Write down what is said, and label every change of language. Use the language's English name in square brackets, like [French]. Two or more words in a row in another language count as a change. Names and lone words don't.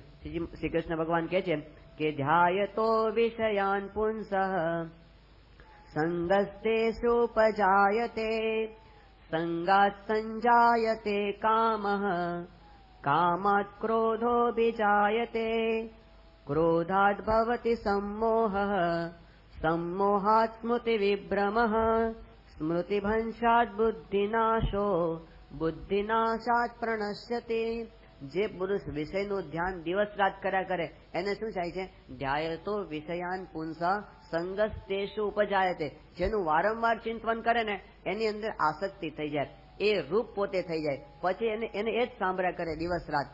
[Gujarati] શ્રી કૃષ્ણ ભગવાન કહે છે કે [Sanskrit] ધ્યાયતો વિષયાન પુંસઃ સંગસ્તેષુપજાયતે સંગાત સંજાયતે કામઃ કામાત ક્રોધોऽભિજાયતે ક્રોધાદ ભવતિ सम्मोहः सम्मोहात् स्मृतिविभ्रमः स्मृतिभंशात् बुद्धिनाशो बुद्धिनाशात् प्रणश्यते. [Gujarati] જે પુરુષ વિષયનું ધ્યાન દિવસ રાત કર્યા કરે એને શું થાય છે? [Sanskrit] ધ્યાયતો વિષયાન પુંસઃ સંગસ્તેષુ ઉપજાયતે. [Gujarati] જેનું વારંવાર ચિંતન કરે ને એની અંદર આસક્તિ થઈ જાય, એ રૂપ પોતે થઈ જાય, પછી એને એ જ સાંભળ્યા કરે દિવસ રાત.